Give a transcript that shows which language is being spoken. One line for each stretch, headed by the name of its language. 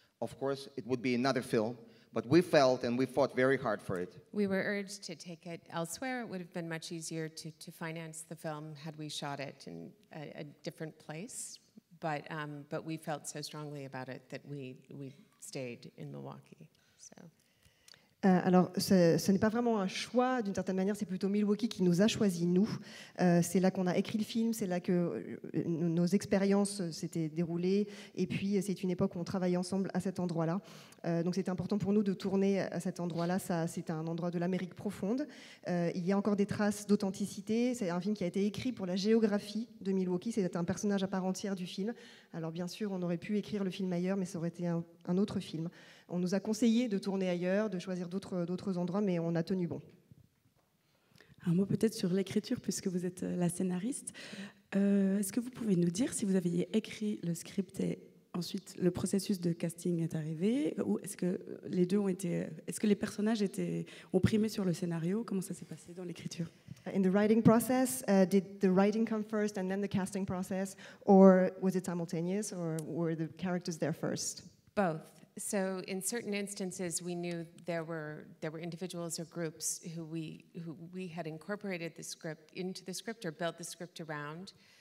English: Of course, it would be another film. But we felt and we fought very hard for it. We were urged to take it elsewhere. It would have been much easier to finance the film had we shot it in a different place. But we felt so strongly about it that we stayed in Milwaukee. So.
French: Alors, ce n'est pas vraiment un choix, d'une certaine manière, c'est plutôt Milwaukee qui nous a choisis, nous. C'est là qu'on a écrit le film, c'est là que nos expériences s'étaient déroulées, et puis c'est une époque où on travaillait ensemble à cet endroit-là. Donc c'était important pour nous de tourner à cet endroit-là. C'est un endroit de l'Amérique profonde. Il y a encore des traces d'authenticité. C'est un film qui a été écrit pour la géographie de Milwaukee. C'est un personnage à part entière du film. Alors bien sûr, on aurait pu écrire le film ailleurs, mais ça aurait été un autre film. On nous a conseillé de tourner ailleurs, de choisir d'autres endroits, mais on a tenu bon. Un mot peut-être sur l'écriture, puisque vous êtes la scénariste. Est-ce que vous pouvez nous dire si vous aviez écrit le script et ensuite le processus de casting est arrivé, ou est-ce que les deux ont été... Est-ce que les personnages ont primé sur le scénario? Comment ça s'est passé dans l'écriture?
English: In the writing process, did the writing come first and then the casting process, or was it simultaneous, or were the characters there first? Both. So in certain instances, we knew there were individuals or groups who we had incorporated the script into the script or built the script around.